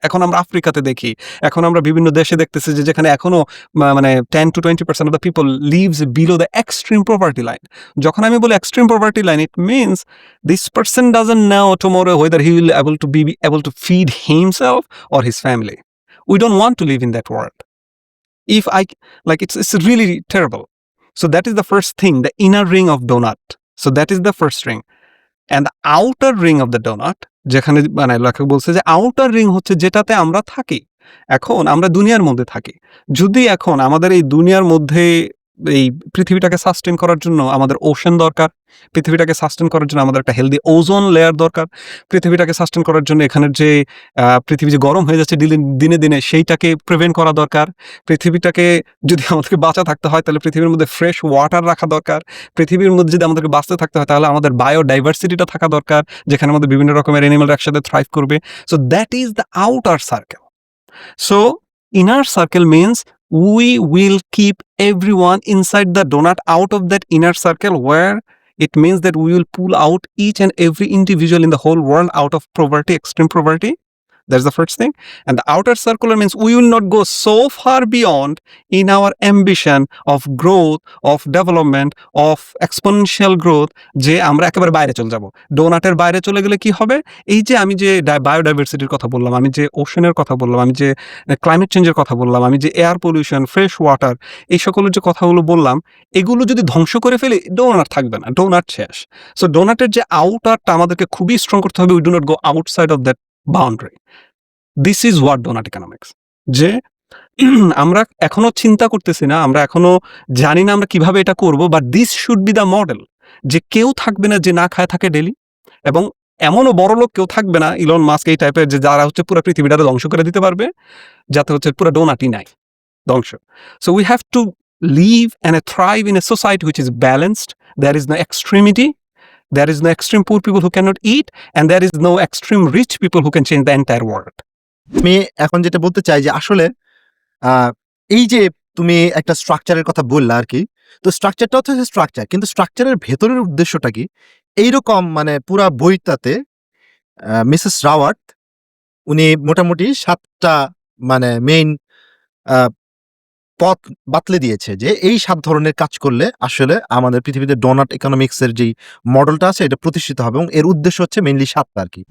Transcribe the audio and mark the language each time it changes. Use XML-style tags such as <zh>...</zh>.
<bn>এখন আমরা আফ্রিকাতে দেখি, এখন আমরা বিভিন্ন দেশে দেখতেছি যে যেখানে এখনো মানে</bn> <en>10-20% of the people lives below the extreme poverty line.</en> <bn>যখন আমি বলি</bn> <en>Extreme poverty line, it means this person doesn't know tomorrow whether he will be able to feed himself or his family. We don't want to live in that world. If I like, it's really terrible. So that is the first thing, the inner ring of donut. So that is the first ring. And the outer ring of the donut,</en> <bn>যেখানে মানে লেখক বলছে যে outer ring হচ্ছে যেটাতে আমরা থাকি. এখন আমরা দুনিয়ার মধ্যে থাকি. যদি এখন আমাদের এই দুনিয়ার মধ্যে এই পৃথিবীটাকে সাস্টেন করার জন্য আমাদের ওশান দরকার, পৃথিবীটাকে সাস্টেন করার জন্য আমাদের একটা হেলদি ওজোন লেয়ার দরকার, পৃথিবীটাকে সাস্টেন করার জন্য এখানের যে পৃথিবী যে গরম হয়ে যাচ্ছে দিনে দিনে, সেইটাকে প্রিভেন্ট করা দরকার. পৃথিবীটাকে যদি আমাদেরকে বাঁচা থাকতে হয়, তাহলে পৃথিবীর মধ্যে ফ্রেশ ওয়াটার রাখা দরকার. পৃথিবীর মধ্যে যদি আমাদেরকে বাঁচতে থাকতে হয়, তাহলে আমাদের বায়োডাইভার্সিটিটা থাকা দরকার, যেখানে আমাদের বিভিন্ন রকমের অ্যানিমাল একসাথে থ্রাইভ করবে.</bn> <en>So that is the outer circle. So, inner circle means we will keep everyone inside the donut out of that inner circle, where it means that we will pull out each and every individual in the whole world out of poverty, extreme poverty. That's the first thing. And the outer circular means we will not go so far beyond in our ambition of growth, of development, of exponential growth</en> <bn>যে আমরা একেবারে বাইরে চলে যাব। ডোনাটের বাইরে চলে গেলে কি হবে? এই যে আমি যে বায়োডাইভার্সিটির কথা বললাম, আমি যে ওশেনের কথা বললাম, আমি যে ক্লাইমেট চেঞ্জের কথা বললাম, আমি যে এয়ার পলিউশন, ফ্রেশ ওয়াটার এই সকলের যে কথাগুলো বললাম, এগুলো যদি ধ্বংস করে ফেলি ডোনাট থাকবে না। ডোনাট শেষ। সো ডোনাটের যে আউটারটা আমাদেরকে খুবই স্ট্রং করতে হবে।</bn> <en>We do not go outside of that boundary. This is what donut economics.</en> <bn>যে আমরা এখনো চিন্তা করতেছি না, আমরা এখনো জানি না আমরা কিভাবে এটা করব,</bn> <en>But this should be the model.</en> <bn>যে কেউ থাকবে না যে না খায় থাকে ডেইলি, এবং এমনও বড়লোক কেউ থাকবে না ইলন মাস্ক এই টাইপের যে যারা হচ্ছে পুরো পৃথিবীটাকে ধ্বংস করে দিতে পারবে, যাতে হচ্ছে পুরো ডোনাটই নাই ধ্বংস।</bn> <en>So we have to live and thrive in a society which is balanced. There is no extremity, there is no extreme poor people who cannot eat, and there is no extreme rich people who can change the entire world.</en> <bn>আমি এখন যেটা বলতে চাই যে আসলে এই যে তুমি একটা স্ট্রাকচারের কথা বললা আর কি, তো স্ট্রাকচারটা হচ্ছে স্ট্রাকচার, কিন্তু স্ট্রাকচারের ভেতরের উদ্দেশ্যটা কি? এইরকম মানে পুরা বইটাতে মিসেস রাওয়ার্থ উনি মোটামুটি ৭টা মানে মেইন পথ বাতলে দিয়েছে যে এই ৭ ধরনের কাজ করলে আসলে আমাদের পৃথিবীতে ডোনাট ইকোনমিক্স এর যেই মডেলটা আছে এটা প্রতিষ্ঠিত হবে, এবং এর উদ্দেশ্য হচ্ছে মেইনলি ৭টা আর কি।</bn>